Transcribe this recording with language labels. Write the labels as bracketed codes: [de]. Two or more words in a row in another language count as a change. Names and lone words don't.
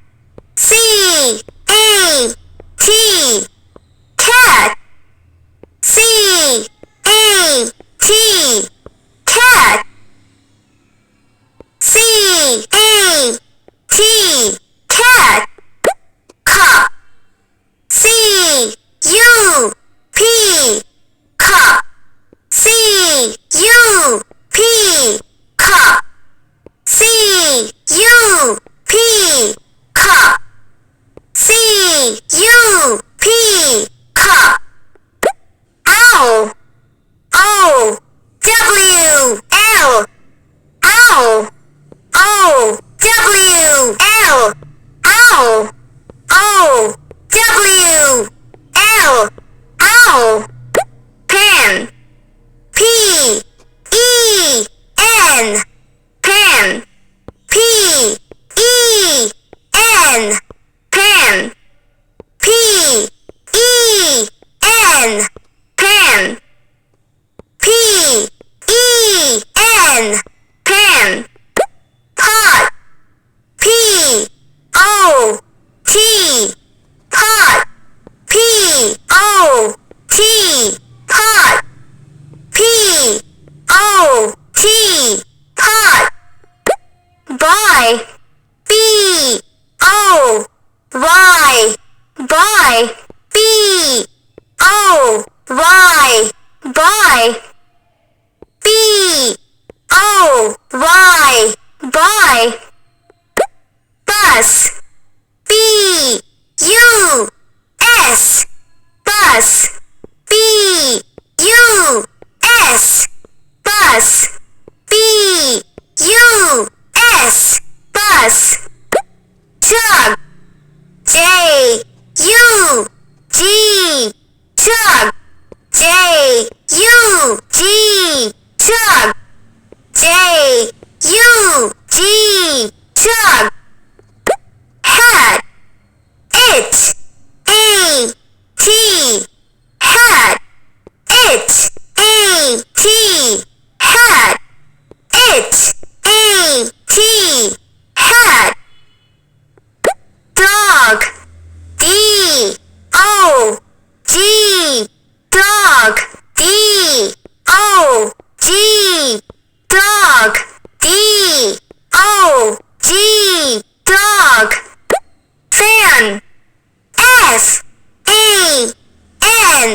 [en] C-A-T, cat. C-A-T, cat. C-A-T, cat. Cup. C-U-P, cup. C-U-P, cup. C-U-P, cup. C-U-P, cup. Owl. O-W-L, owl. O-W-L, owl. O-W-L, owl. Pen. P-E-N, pen. P-E-N, pen. P-E-N, pen. P-E-N, pen. Pot. P-O-T, pot. P-O-T, pot. P-O-T, pot. Buy. B-O-Y, buy. B-O-Y, buy. B-O-Y, buy. Bus. B-U-S, bus. B-U-S, bus. B-U-S, bus. Jug. J-U-G, jug. J-U-G, Jug. Jug. Jug. Hat. It. A-T. Hat. It. A-T. Hat. It. A-T. Hat. Dog. D-O-G. Dog. D-O-G. Dog. D-O-G. Dog. Fan. F-A-N.